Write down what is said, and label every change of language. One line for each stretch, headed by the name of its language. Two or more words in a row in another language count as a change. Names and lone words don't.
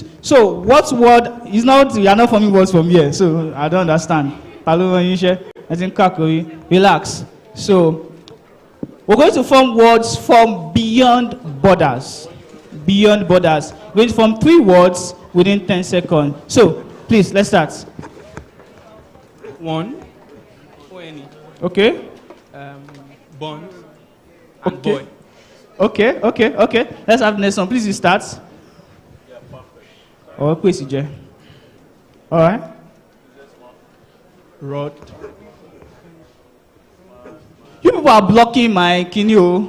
English: So what word is not, you are not forming words from here, so I don't understand. I think relax. So we're going to form words from beyond borders. We're going to form 3 words within 10 seconds. So, please, let's start. 1. O-N-E. Okay. Bond. And boy. Okay. Let's have the next one. Please, you start. Yeah, perfect. Oh, please, CJ. All right. Rod. You people are blocking my Kinyo.